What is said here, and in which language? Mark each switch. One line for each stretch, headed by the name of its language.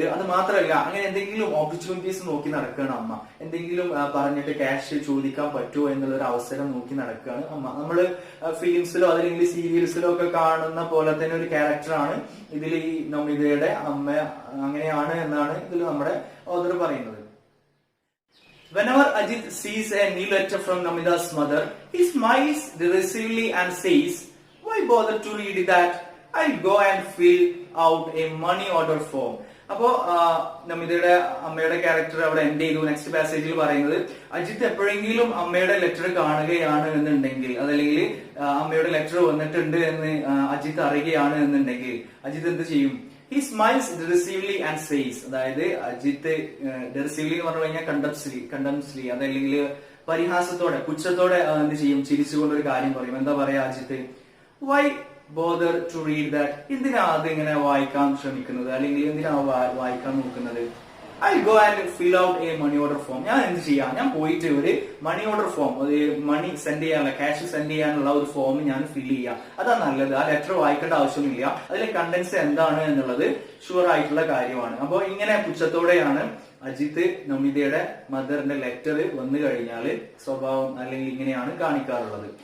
Malayalam: അത് മാത്രമല്ല, അങ്ങനെ എന്തെങ്കിലും ഓപ്പർച്യൂണിറ്റീസ് നോക്കി നടക്കുകയാണ് അമ്മ. എന്തെങ്കിലും പറഞ്ഞിട്ട് ക്യാഷ് ചോദിക്കാൻ പറ്റുമോ എന്നുള്ള ഒരു അവസരം നോക്കി നടക്കുകയാണ് അമ്മ. നമ്മള് ഫിലിംസിലോ അതല്ലെങ്കിൽ സീരിയൽസിലോ ഒക്കെ കാണുന്ന പോലെ തന്നെ ഒരു ക്യാരക്ടറാണ് ഇതിൽ ഈ നമിതയുടെ അമ്മ. അങ്ങനെയാണ് എന്നാണ് ഇതിൽ നമ്മുടെ ഓഥർ പറയുന്നത്.
English: Whenever Ajit sees a new letter from Namida's mother, he smiles derisively and says, "Why bother to read that? I'll go and fill out a money order form."
Malayalam: അപ്പോ നമിതയുടെ അമ്മയുടെ ക്യാരക്ടർ അവിടെ എൻഡ് ചെയ്തു. Next പാസേജിൽ പറയുന്നത്, അജിത്ത് എപ്പോഴെങ്കിലും അമ്മയുടെ letter കാണുകയാണ് എന്നുണ്ടെങ്കിൽ, അതല്ലെങ്കിൽ അമ്മയുടെ ലെറ്റർ വന്നിട്ടുണ്ട് എന്ന് അജിത്ത് അറിയുകയാണ് എന്നുണ്ടെങ്കിൽ അജിത്ത് എന്ത് ചെയ്യും?
English: He smiles derisively and says,
Malayalam: അതായത് അജിത്ത് ഡെറിസീവ്ലി എന്ന് പറഞ്ഞു കഴിഞ്ഞാൽ കണ്ടംസ്ലി അതല്ലെങ്കിൽ പരിഹാസത്തോടെ, പുച്ഛത്തോടെ എന്ത് ചെയ്യും? ചിരിച്ചുകൊണ്ട് ഒരു കാര്യം പറയും. എന്താ പറയാ Ajith?
English: Why bother to read that?
Malayalam: എന്തിനാ അത് ഇങ്ങനെ വായിക്കാൻ ശ്രമിക്കുന്നത്, അല്ലെങ്കിൽ എന്തിനാ വായിക്കാൻ നോക്കുന്നത്?
English: I'll go and fill out a money order form.
Malayalam: ഞാൻ എന്ത് ചെയ്യാം? ഞാൻ പോയിട്ട് ഒരു മണി ഓർഡർ ഫോം, മണി സെൻഡ് ചെയ്യാനുള്ള, ക്യാഷ് സെൻഡ് ചെയ്യാനുള്ള ഒരു ഫോം ഞാൻ ഫില്ല് ചെയ്യാം. അതാ നല്ലത്. ആ ലെറ്റർ വായിക്കേണ്ട ആവശ്യമില്ല. അതിലെ കണ്ടന്റ്സ് എന്താണ് എന്നുള്ളത് ഷുവർ ആയിട്ടുള്ള കാര്യമാണ്. അപ്പോൾ ഇങ്ങനെ പുച്ഛത്തോടെയാണ് അജിത്ത് നമിതയുടെ മദറിന്റെ ലെറ്റർ വന്നു കഴിഞ്ഞാൽ സ്വഭാവം അല്ലെങ്കിൽ ഇങ്ങനെയാണ് കാണിക്കാറുള്ളത്.